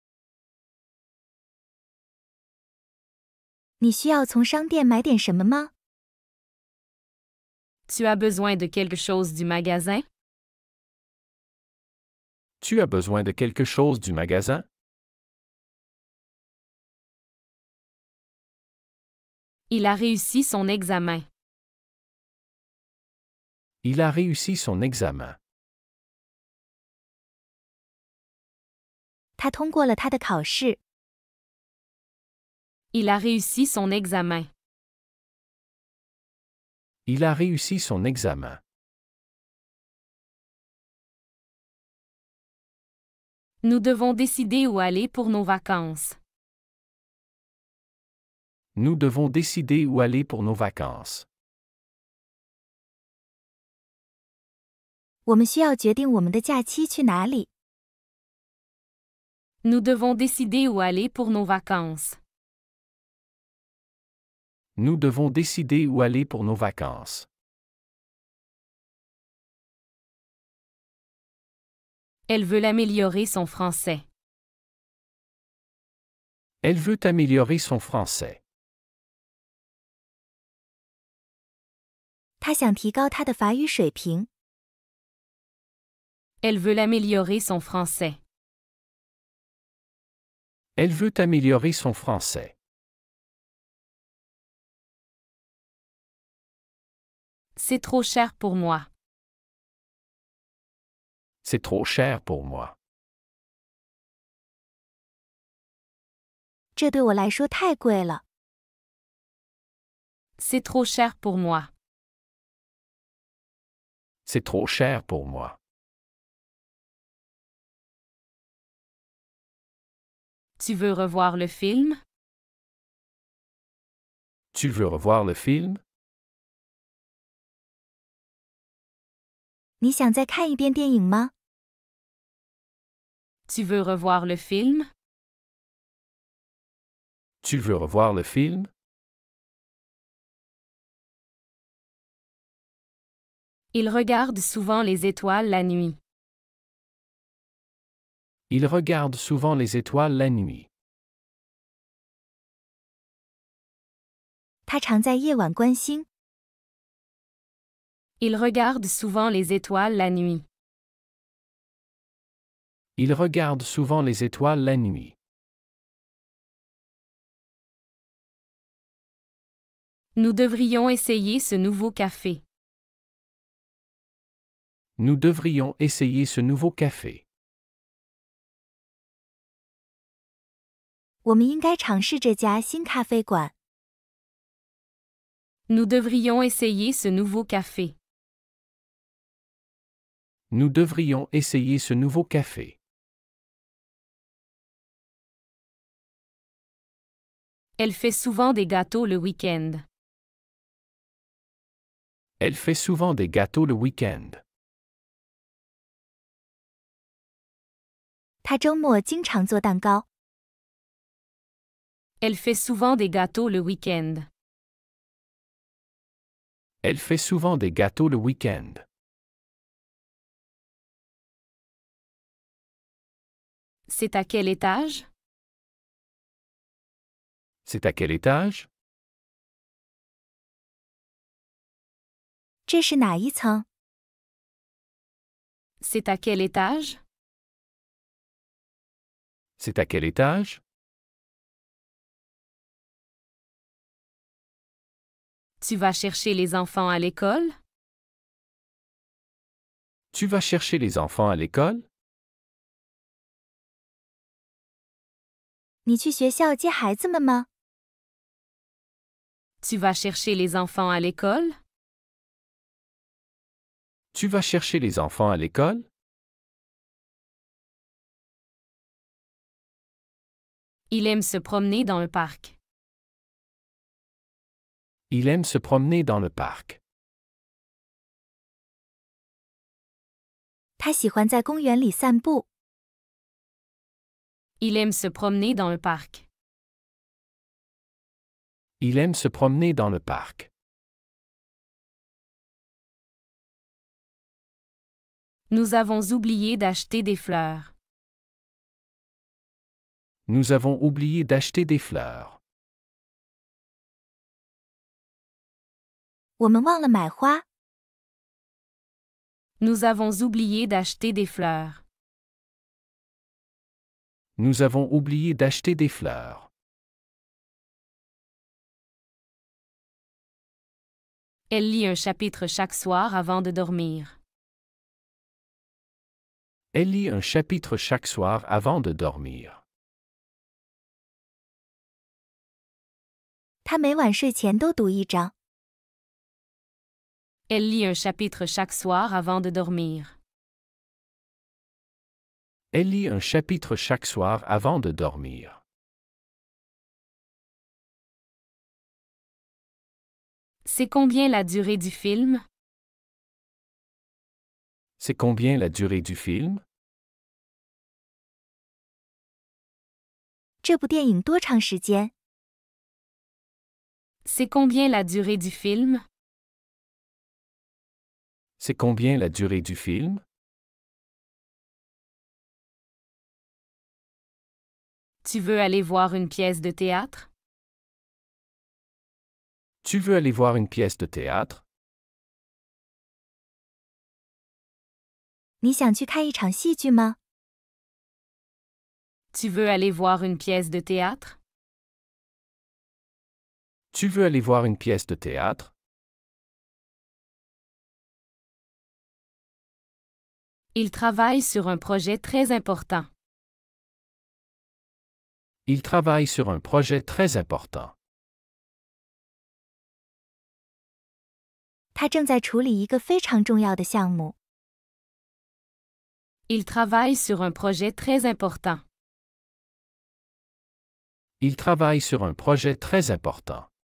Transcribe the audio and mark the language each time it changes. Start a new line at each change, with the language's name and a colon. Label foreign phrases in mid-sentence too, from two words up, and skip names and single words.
Chinese: 你需要从商店买点什么吗？
French: Tu as besoin de quelque chose du magasin? Tu as besoin de quelque chose du magasin? Il a réussi son examen. Il a réussi son examen.
Chinese: 他通过了他的考试。
French: Il a réussi son examen. Il a réussi son examen. Nous devons décider où aller pour nos vacances. Nous devons décider où aller pour nos vacances.
Chinese: 我们需要决定我们的假期去哪里。
French: Nous devons décider où aller pour nos vacances. Nous devons décider où aller pour nos vacances. Elle veut améliorer son français. Elle veut améliorer son français.
Chinese: 他想提高他的法语水平。
French: Elle veut améliorer son français. Elle veut améliorer son français. C'est trop cher pour moi. C'est trop cher pour moi.
Chinese: 这对我来说太贵了。
French: C'est trop cher pour moi. C'est trop cher pour moi. Tu veux revoir le film? Tu veux revoir le film?
Chinese: 你想再看一遍电影吗？
French: Tu veux revoir le film? Tu veux revoir le film? Il regarde souvent les étoiles la nuit. Il regarde souvent les étoiles la nuit.
Chinese: 他常在夜晚观星。
French: Il regarde souvent les étoiles la nuit. Il regarde souvent les étoiles la nuit. Nous devrions essayer ce nouveau café. Nous devrions essayer ce nouveau café.
Chinese: 我们应该尝试这家新咖啡馆。
French: Nous devrions essayer ce nouveau café. Nous devrions essayer ce nouveau café. Elle fait souvent des gâteaux le week-end. Elle fait souvent des gâteaux le week-end.
Chinese: 他周末经常做蛋糕。
French: Elle fait souvent des gâteaux le week-end. Elle fait souvent des gâteaux le week-end. C'est à quel étage? C'est à quel étage?
Chinese: 这是哪一层？
French: C'est à quel étage? C'est à quel étage? Tu vas chercher les enfants à l'école? Tu vas chercher les enfants à l'école?
Chinese: 你去学校接孩子们吗？
French: Tu vas chercher les enfants à l'école? Tu vas chercher les enfants à l'école? Il aime se promener dans le parc. Il aime se promener dans le parc.
Chinese: 他喜欢在公园里散步。
French: Il aime se promener dans un parc. Il aime se promener dans le parc. Nous avons oublié d'acheter des fleurs. Nous avons oublié d'acheter des fleurs.
Chinese: 我们忘了买花。
French: Nous avons oublié d'acheter des fleurs. Nous avons oublié d'acheter des fleurs. Elle lit un chapitre chaque soir avant de dormir. Elle lit un chapitre chaque soir avant de dormir.
Chinese: 他每晚睡前都读一章。
French: Elle lit un chapitre chaque soir avant de dormir. Elle lit un chapitre chaque soir avant de dormir. C'est combien la durée du film? C'est combien la durée du film?
Chinese: 这部电影多长时间？
French: C'est combien la durée du film? C'est combien la durée du film? Tu veux aller voir une pièce de théâtre? Tu veux aller voir une pièce de théâtre?
Chinese: 你想去看一场戏剧吗？
French: Tu veux aller voir une pièce de théâtre? Tu veux aller voir une pièce de théâtre? Il travaille sur un projet très important. Il travaille sur un projet très important.
Chinese: 他正在处理一个非常重要的项目。
French: Il travaille sur un projet très important. Il travaille sur un projet très important.